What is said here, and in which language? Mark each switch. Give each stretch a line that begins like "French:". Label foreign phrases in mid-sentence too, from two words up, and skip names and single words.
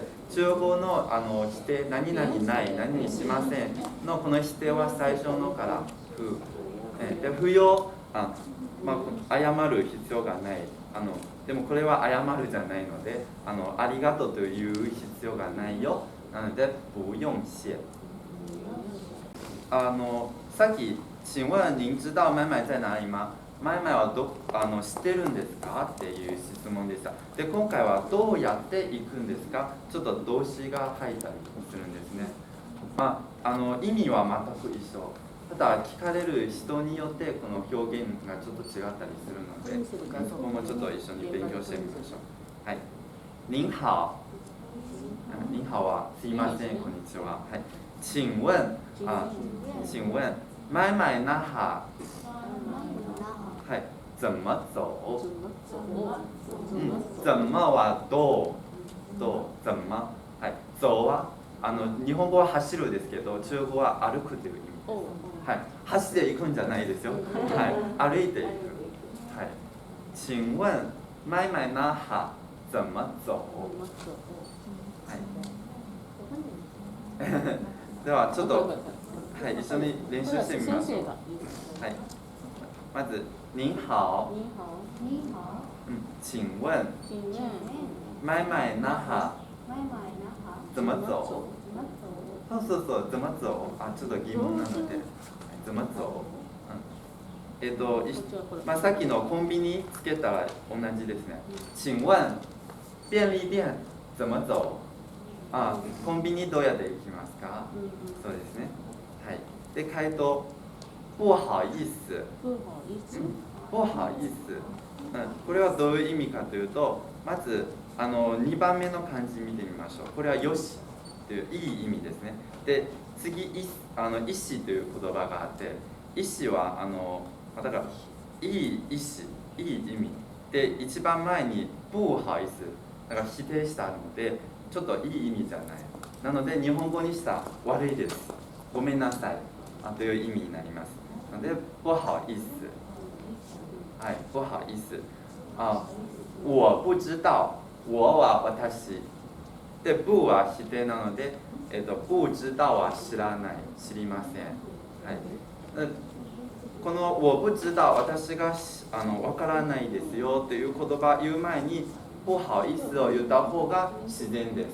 Japanese: 中国語の否定、何々ない、何々しませんのこの否定は最初のから不。で、不要、謝る必要がない。でもこれは謝るじゃないので、ありがとうという必要がないよ。なので、
Chinese: 不用謝。
Japanese: さっき、
Chinese: 请問您知道买买在哪里吗？
Japanese: 前々は知ってるんですかっていう質問でした。で、今回はどうやって行くんですか？ちょっと動詞が入ったりするんですね。意味は全く一緒。ただ聞かれる人によってこの表現がちょっと違ったりするので、そこもちょっと一緒に勉強してみましょう。はい。
Chinese: 您好。
Japanese: 您好はすいません、こんにちは。はい。
Chinese: 请問、请問、买买那哈。はい、怎么走？
Japanese: 怎么はどう？怎么？はい、走は日本語は走るですけど、中国語は歩くという意味です。はい、走っていくんじゃないですよ。はい、歩いていく。はい。
Chinese: 請問买买那哈怎么走？
Japanese: はい。ではちょっと、はい、一緒に練習してみましょう。がはい。まず、
Chinese: 您好。你好你好请问请问买买那哈
Japanese: マイマイ那覇
Chinese: 怎么走？怎么走
Japanese: そうそうそう、
Chinese: 怎么走？
Japanese: あ、ちょっと疑問なので、
Chinese: 怎么走？
Japanese: まあさっきのコンビニつけたら同じですね。
Chinese: 请问便利店怎么走？
Japanese: あ、コンビニどうやって行きますか？そうですね。はい。で、
Chinese: 回答不好意思。不好意思不好意思。
Japanese: これはどういう意味かというと、まず2番目の漢字見てみましょう。これはよしといういい意味ですね。で、次意思という言葉があって、意思はだからいい意思、いい意味で、一番前に
Chinese: 不好意思
Japanese: だから否定してあるので、ちょっといい意味じゃない。なので日本語にしたら悪いです。ごめんなさいという意味になります。なので
Chinese: 不好意思。
Japanese: はい、
Chinese: 不好意思。我不知道。我
Japanese: は私。で、不は否定なので、
Chinese: 不知道
Japanese: は知らない、知りません。はい。この
Chinese: 我不知道、
Japanese: 私がわからないですよという言葉を言う前に、
Chinese: 不好意思
Japanese: を言った方が自然です。